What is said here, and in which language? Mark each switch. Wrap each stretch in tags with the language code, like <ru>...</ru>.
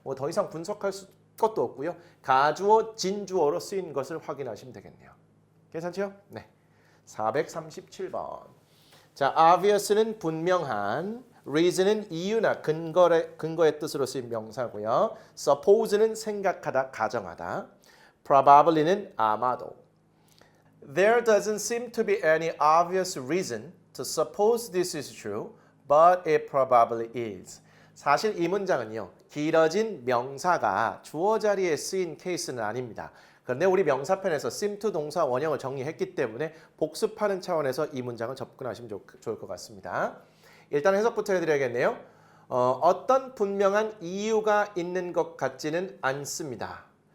<ko>더 이상 분석할 것도 없고요. 가주어, 진주어로 쓰인 것을 확인하시면 되겠네요. 괜찮죠? 네. 437번. 자, obvious는 분명한, reason은 이유나 근거의 뜻으로 쓰인 명사고요. suppose는 생각하다, 가정하다. probably는 아마도.</ko> <en>There doesn't seem to be any obvious reason to suppose this is true, but it probably is.</en> <ko>사실 이 문장은요. 길어진 명사가 주어 자리에 쓰인 케이스는 아닙니다. 그런데 우리 명사편에서 seem to 동사 원형을 정리했기 때문에 복습하는 차원에서 이 문장을 접근하시면 좋을 것 같습니다. 일단 해석부터 해드려야겠네요. 어떤 분명한 이유가 있는 것 같지는 않습니다.</ko>